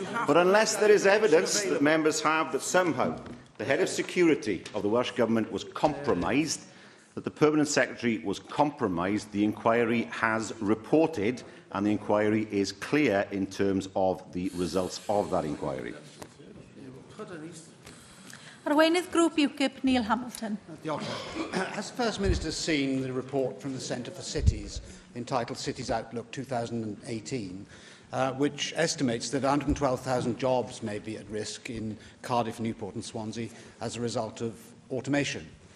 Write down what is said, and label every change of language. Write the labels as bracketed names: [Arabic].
[English] But unless there is evidence that members have that somehow the head of security of the Welsh Government was compromised, that the Permanent Secretary was compromised, the inquiry has reported, and the inquiry is clear in terms of the results of that inquiry. [Welsh] Arweinydd Grŵp UKIP, Neil Hamilton. [English] Has the First Minister seen the report from the Centre for Cities entitled Cities Outlook 2018, which estimates that 112,000 jobs may be at risk in Cardiff, Newport and Swansea as a result of automation?